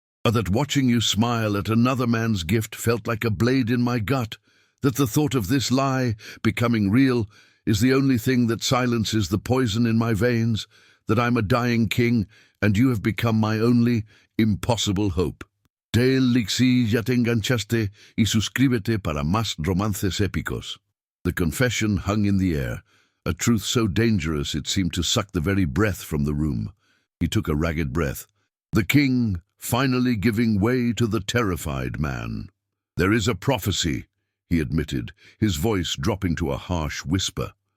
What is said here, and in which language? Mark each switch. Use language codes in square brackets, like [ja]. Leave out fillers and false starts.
[en] "That watching you smile at another man's gift felt like a blade in my gut, that the thought of this lie becoming real is the only thing that silences the poison in my veins, that I'm a dying king and you have become my only impossible hope. [es] Dale lixi ya te enganchaste y suscríbete para más romances épicos." [en] The confession hung in the air, a truth so dangerous it seemed to suck the very breath from the room. He took a ragged breath. The king finally giving way to the terrified man. "There is a prophecy," he admitted, his voice dropping to a harsh whisper.